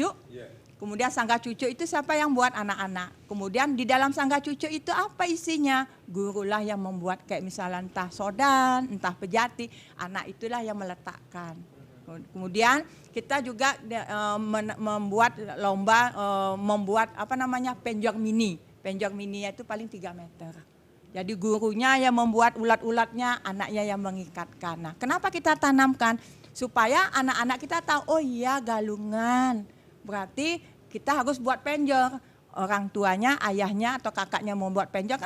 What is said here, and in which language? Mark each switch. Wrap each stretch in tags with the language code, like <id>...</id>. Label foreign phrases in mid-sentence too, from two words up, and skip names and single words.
<id>Kemudian sanggah cucu itu siapa yang buat? Anak-anak. Kemudian di dalam sanggah cucu itu apa isinya? Gurulah yang membuat kayak misalnya entah sodan, entah pejati. Anak itulah yang meletakkan. Kemudian kita juga membuat lomba membuat penjor mini. Penjor mini itu paling 3 meter. Jadi gurunya yang membuat ulat-ulatnya, anaknya yang mengikatkan. Nah, kenapa kita tanamkan? Supaya anak-anak kita tahu, oh iya galungan. Berarti kita harus buat penjor. Orang tuanya, ayahnya atau kakaknya mau buat penjor.</id>